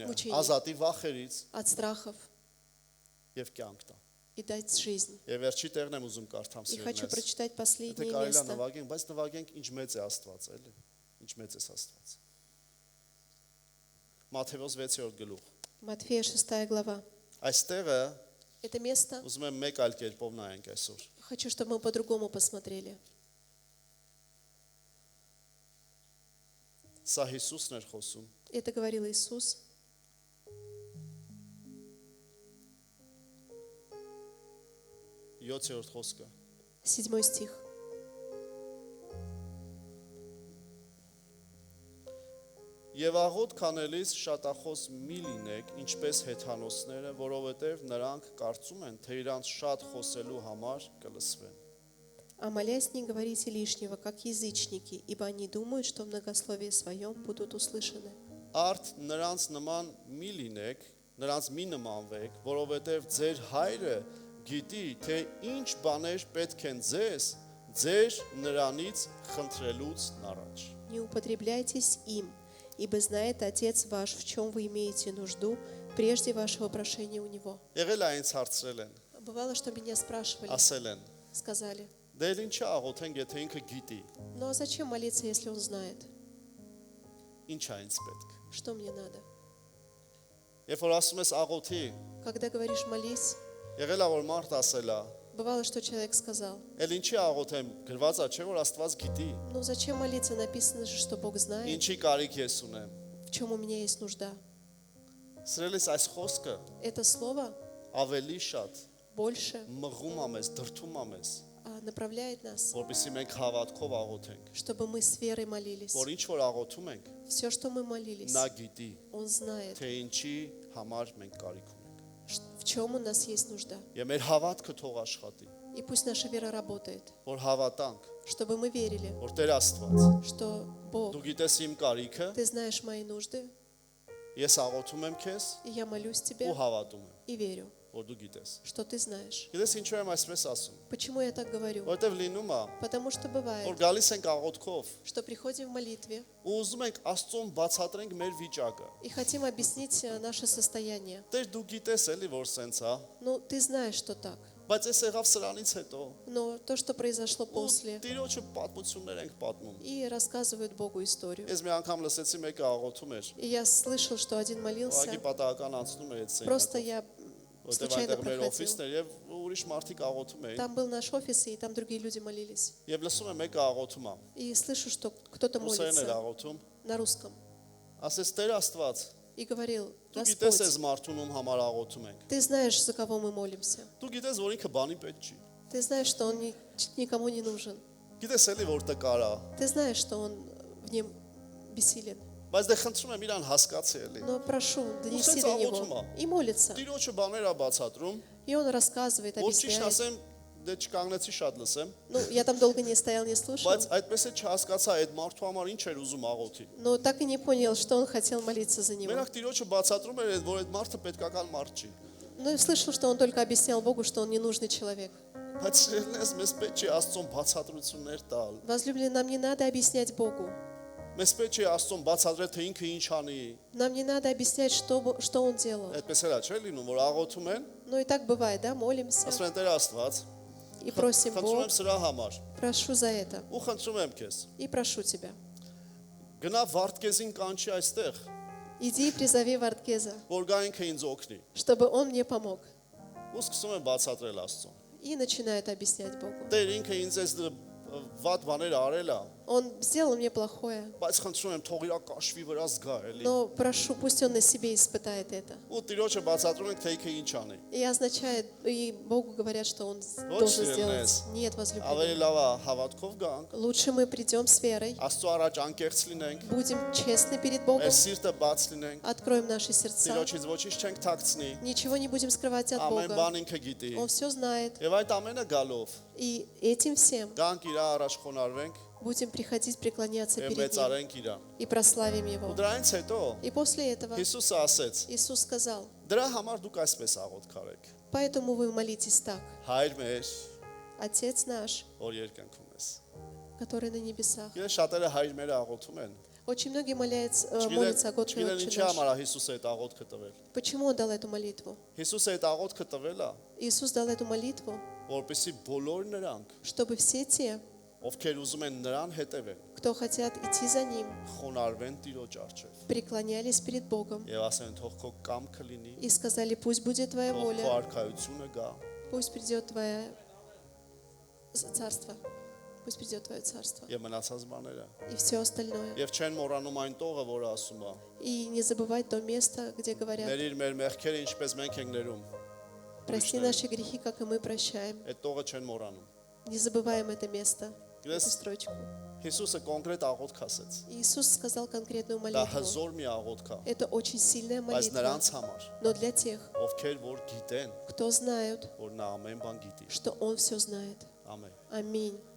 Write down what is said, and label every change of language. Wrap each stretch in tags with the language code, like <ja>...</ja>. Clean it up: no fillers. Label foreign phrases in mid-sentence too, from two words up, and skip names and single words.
<hy>Մուչենիա։ ազատի վախերից</hy> <ru>от страхов</ru> <hy>եւ կյանք տա։</hy> <ru>и дать жизнь.</ru> <hy>Եվ վերջի տեղն եմ ուզում կարդամ</hy> <ru>И хочу</ru> <hy>սիրելիներս։</hy> <ru>прочитать</ru> <hy>Եթե</hy> <ru>последнее</ru> <hy>կարելի է</hy> <ru>место.</ru> <hy>նվագենք, բայց նվագենք ինչ մեծ է Աստված, էլի։ Ինչ մեծ է Աստված։ Մատթեոս 6-րդ գլուխ։</hy> <ru>Матфея 6 глава.</ru> <hy>Այստեղը</hy> <ru>Это место</ru> <hy>ուզում եմ մեկ այլ կերպով նայենք այսօր։</hy> <ru>хочу, чтобы мы по-другому посмотрели.</ru> <hy>Սա Հիսուսն էր խոսում։</hy> <ru>Это говорил Иисус.</ru> <hy>Յոթերորդ խոսքը։</hy> <ru>7 стих.</ru> <hy>Եվ աղոտ քանելիս շատախոս մի լինեք, ինչպես հեթանոսները, որովհետև նրանք կարծում են, թե իրանց շատ խոսելու համար կլսվեն։</hy> <ru>А молясь, не говорите лишнего, как язычники, ибо они думают, что в многословии своем будут услышаны.</ru> <hy>Արդ նրանց նման մի լինեք, նրանց մի նմանվեք, որովհետև ձեր հայրը գիտի, թե ինչ բաներ պետք են ձեր նրանից խնդրելուց առաջ։</hy> <ru>Не употребляйтесь им, ибо знает Отец ваш, в чем вы имеете нужду, прежде вашего прошения у Него.</ru> <hy>Եղել է ինձ հարցրել են,</hy> <ru>Бывало, что меня спрашивали,</ru> <hy>ասել են,</hy> <ru>сказали,</ru> <hy>դե ինչի աղոթենք, եթե ինքը գիտի,</hy> <ru>ну а зачем молиться, если Он знает?</ru> <hy>ինչ է ինձ պետք։</hy> <ru>Что мне надо?</ru> <hy>Երբ որ ասում ես աղոթի,</hy> <ru>Когда говоришь «молись»,</ru> <hy>եղել է որ մարդ ասել է,</hy> <ru>бывало, что человек сказал,</ru> <hy>էլ ինչի աղոթեմ, գրված է, չէ՞ որ Աստված գիտի,</hy> <ru>ну зачем молиться, написано же, что Бог знает,</ru> <hy>ինչի կարիք ես ունեմ։</hy> <ru>в чем у меня есть нужда.</ru> <hy>Սրելիս այս խոսքը</hy> <ru>Это слово</ru> <hy>ավելի շատ</hy> <ru>больше</ru> <hy>մղում է մեզ, դրթում է մեզ,</hy> <ru>направляет нас,</ru> <hy>որպեսզի մենք հավատքով աղոթենք,</hy> <ru>чтобы мы с верой молились.</ru> <hy>որ ինչ որ աղոթում ենք,</hy> <ru>Все, что мы молились,</ru> <hy>նա գիտի,</hy> <ru>Он знает,</ru> <hy>թե ինչի համար մենք կարիք ունենք։</hy> <ru>в чем у нас есть нужда.</ru> <hy>Եվ մեր հավատքը թող աշխատի,</hy> <ru>И пусть наша вера работает,</ru> <hy>որ հավատանք,</hy> <ru>чтобы мы верили,</ru> <hy>որ Տեր Աստված,</hy> <ru>что Бог,</ru> <hy>դու գիտես իմ կարիքը,</hy> <ru>Ты знаешь мои нужды,</ru> <hy>ես աղոթում եմ քեզ</hy> <ru>и я молюсь</ru> <hy>ու</hy> <ru>Тебе</ru> <hy>հավատում եմ,</hy> <ru>и верю,</ru> <hy>որ դու գիտես։</hy> <ru>что Ты знаешь.</ru> <hy>Գիտես ինչու եմ այսպես ասում,</hy> <ru>Почему я так говорю?</ru> <hy>որովհետև լինում է,</hy> <ru>Потому что</ru> <hy>որ</hy> <ru>бывает,</ru> <hy>գալիս ենք աղոթքով</hy> <ru>что приходим в молитве</ru> <hy>ու ուզում ենք Աստծուն բացատրենք մեր վիճակը։</hy> <ru>и хотим объяснить наше состояние.</ru> <hy>Տեր դու գիտես էլի որ սենց է,</hy> <ru>Ну, Ты знаешь, что так.</ru> <hy>բայց այս եղավ սրանից հետո</hy> <ru>Но то, что произошло</ru> <hy>ու</hy> <ru>после,</ru> <hy>Տիրոջը պատմություններ ենք պատմում։</hy> <ru>и рассказывают Богу историю.</ru> <hy>Ես մի անգամ лսեցի մեկը աղոթում էր,</hy> <ru>И я слышал, что один молился,</ru> <hy>ուղղակի պատահական անցնում էր այդ</hy> <ru>просто</ru> <hy>սենյակով,</hy> <ru>я</ru> <hy>որտեղ</hy> <ru>случайно</ru> <hy>այնտեղ մեր</hy> <ru>проходил.</ru> <hy>օֆիսն էր եւ ուրիշ մարդիկ աղոթում էին։</hy> <ru>Там был наш офис, и там другие люди молились.</ru> <hy>Եվ լսում եմ մեկը աղոթում է,</hy> <ru>И слышу, что кто-то</ru> <hy>ռուսերեն էր</hy> <ru>молится</ru> <hy>աղոթում,</hy> <ru>на русском.</ru> <hy>ասես Տեր Աստված,</hy> <ru>И говорил,</ru> <hy>դու գիտես</hy> <ru>Господь,</ru> <hy>այս մարդուն ում համար աղոթում ենք։</hy> <ru>Ты знаешь, за кого мы молимся.</ru> <hy>Դու գիտես որ ինքը բանի պետք չի։</hy> <ru>Ты знаешь, что он никому не нужен.</ru> <hy>Գիտես էլի որ տկար է,</hy> <ru>Ты знаешь, что он в нем бессилен.</ru> <hy>բայց դե խնդրում եմ իրան հասկացի էլի։</hy> <ru>Но прошу, донеси сенс до</ru> <hy>աղոթում</hy> <ru>него.</ru> <hy>է։</hy> <ru>И молится.</ru> <hy>Տիրոջը բաներ է բացատրում,</hy> <ru>И он рассказывает,</ru> <hy>որ ճիշտ</hy> <ru>объясняет.</ru> <hy>ասեմ, դե չկանգնեցի շատ լսեմ,</hy> <ru>Ну, я там долго не стоял, не слушал.</ru> <hy>բայց այդպես է չհասկացա այդ մարդու համար ինչ էր ուզում աղոթի։</hy> <ru>Но так и не понял, что он хотел молиться за него.</ru> <hy>Մենակ Տիրոջը բացատրում էր, որ այդ մարդը պետքական մարդ չի։</hy> <ru>Ну, и слышал, что он только объяснял Богу, что он ненужный человек.</ru> <hy>Բայց սիրելիներս մեզ պետք չի Աստծուն բացատրություններ տալ։</hy> <ru>Возлюбленные, нам не надо объяснять Богу.</ru> <hy>Մեզ պետք չի Աստծուն բացատրել, թե ինքը ինչ անի։</hy> <ru>Нам не надо объяснять, что он делал.</ru> <hy>Այդպես էլա չէ՞ լինում, որ աղոթում են,</hy> <ru>Но и так бывает, да, молимся</ru> <hy>Ասում են Տեր Աստված,</hy> <ru>и просим</ru> <hy>խնդրում</hy> <ru>Бог,</ru> <hy>եմ սրա համար,</hy> <ru>прошу за это</ru> <hy>ու խնդրում եմ քեզ,</hy> <ru>и прошу тебя.</ru> <hy>գնա Վարդգեզին կանչի այստեղ,</hy> <ru>Иди и призови Вардгеза,</ru> <hy>որ գա ինքը ինձ օգնի։</hy> <ru>чтобы он мне помог.</ru> <hy>Ու սկսում եմ բացատրել Աստծուն։</hy> <ru>И начинает объяснять Богу.</ru> <hy>Տեր ինքը ինձ էս վատ բաներ արել է,</hy> <ru>Он сделал мне плохое,</ru> <hy>բայց խնդրում եմ թող իրա կաշվի վրա զգա էլի։</hy> <ru>но прошу, пусть он на себе испытает это.</ru> <hy>Ու Տիրոջը բացատրում ենք թե ինքը ինչ անի։</hy> <ru>И означает, и Богу говорят, что он Вот должен сильно сделать. есть. Нет,</ru> <hy>Ավելի</hy> <ru>возлюбленный.</ru> <hy>լավ է հավատքով գանք,</hy> <ru>Лучше мы придем с верой,</ru> <hy>Աստծո առաջ անկեղծ լինենք,</hy> <ru>будем честны перед Богом,</ru> <hy>մեր սիրտը բաց լինենք,</hy> <ru>откроем наши сердца,</ru> <hy>Տիրոջից ոչինչ չենք թաքցնի,</hy> <ru>ничего не будем скрывать от</ru> <hy>ամեն</hy> <ru>Бога.</ru> <hy>բան ինքը գիտի։</hy> <ru>Он все знает.</ru> <hy>Եվ այդ ամենը գալով</hy> <ru>И этим всем</ru> <hy>գանք իր առաջ խոնարհվենք</hy> <ru>будем приходить, преклоняться</ru> <hy>եւ</hy> <ru>перед Ним</ru> <hy>մեծարենք իրան։</hy> <ru>и прославим</ru> <hy>Ու</hy> <ru>Его.</ru> <hy>դրանից հետո</hy> <ru>И после этого</ru> <hy>Հիսուսը ասեց.</hy> <ru>Иисус сказал,</ru> <hy>Դրա համար դուք այսպես աղոթք արեք։</hy> <ru>поэтому вы молитесь так.</ru> <hy>Հայր մեր,</hy> <ru>Отец наш,</ru> <hy>որ երկնքում ես։</hy> <ru>который на небесах.</ru> <hy>Գիտես շատերը հայր մերը աղոթում են։</hy> <ru>Очень многие молятся «Отче</ru> <hy>Չգիտեն ինչի</hy> <ru>наш».</ru> <hy>համար է Հիսուսը այդ աղոթքը տվել։</hy> <ru>Почему Он дал эту молитву?</ru> <hy>Հիսուսը այդ աղոթքը տվել է,</hy> <ru>Иисус дал эту молитву,</ru> <hy>որպեսզի բոլոր նրանք,</hy> <ru>чтобы все те,</ru> <hy>ովքեր ուզում են նրան հետևեն,</hy> <ru>кто хотят идти за Ним,</ru> <hy>խոնարհվեն Տիրոջ առջև</hy> <ru>преклонялись перед Богом</ru> <hy>եւ ասեն թող քո կամքը լինի,</hy> <ru>и сказали, пусть будет Твоя</ru> <hy>թող քո</hy> <ru>воля,</ru> <hy>արքայությունը գա,</hy> <ru>пусть придет Твое царство, пусть придет Твое царство</ru> <hy>եւ մնացած բաները։</hy> <ru>и все остальное.</ru> <hy>Եվ չեն մոռանում այն տողը, որը ասում է.</hy> <ru>И не забывать то место, где говорят,</ru> <hy>Ներիր մեր մեղքերը, ինչպես մենք ենք ներում։</hy> <ru>прости наши грехи, как и мы прощаем.</ru> <hy>Այդ տողը չեն մոռանում։</hy> <ru>Не забываем это место, эту</ru> <hy>Գիտես,</hy> <ru>строчку.</ru> <hy>Հիսուսը կոնկրետ աղոթք ասեց։</hy> <ru>Иисус сказал конкретную</ru> <hy>Դա</hy> <ru>молитву.</ru> <hy>հզոր մի աղոթք է,</hy> <ru>Это очень сильная</ru> <hy>բայց</hy> <ru>молитва,</ru> <hy>նրանց համար,</hy> <ru>но для тех,</ru> <hy>ովքեր որ գիտեն,</hy> <ru>кто знают,</ru> <hy>որ նա ամեն բան գիտի։</hy> <ru>что Он все знает.</ru> <hy>Ամեն։</hy> <ru>Аминь.</ru>